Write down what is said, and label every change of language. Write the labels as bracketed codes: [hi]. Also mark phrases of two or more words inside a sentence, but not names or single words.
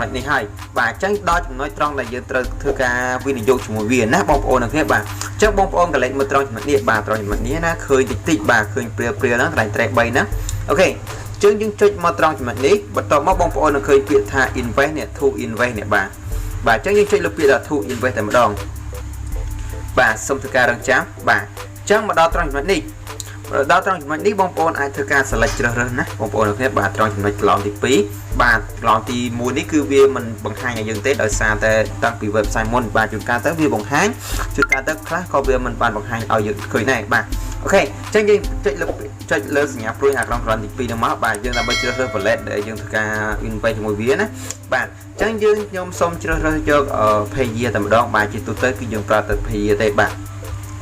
[km] ចនេះហើយបាទអញ្ចឹងដល់ចំណុចត្រង់ដែលយើងត្រូវធ្វើការវិនិយោគជាមួយវាណាបងប្អូនអរគ្នាបាទអញ្ចឹងបងប្អូនកន្លែងមើលត្រង់ចំណុចនេះបាទត្រង់ចំណុចនេះណាឃើញតិចបាទឃើញព្រាលហ្នឹងកន្លែងត្រេះ 3ណាអូខេយើងចុចមកត្រង់ចំណុចនេះបន្ទាប់មកបងប្អូននឹងឃើញពាក្យថា invest នេះ [en] to invest [km] នេះបាទអញ្ចឹងយើងចុចលើពាក្យថា [en] to invest [km] តែម្ដងបាទសូ មធ្វើការរងចាំបាទអញ្ចឹងមកដល់ត្រង់ចំណុចនេះបងប្អូនអាចធ្វើការ select ជ្រើសរើសណាបងប្អូនអរគ្នាបាទត្រង់ ចំណុចប្លង់ទី2បាទប្លង់ទី1នេះគឺវាមិនបង្ហាញឲ្យយើងទេដោយសារតែតាំងពី website មុនបាទជួនកាលទៅវាបង្ហាញជួនកាលទៅខ្លះក៏វាមិនបានបង្ហាញឲ្យយើងឃើញដែរបាទអូខេអញ្ចឹងយើងចុចលើសញ្ញាព្រួយអាក្រង់ក្រន់ទី2ហ្នឹងមកបាទយើងដើម្បីជ្រើសរើស wallet ដែលយើងធ្វើការ invest ជាមួយវាណាបាទអញ្ចឹងខ្ញុំសូមជ្រើសរើសយក Payer តែម្ដងបាទជាទូទៅគឺយើងប្រើតែ Payer ទេបាទ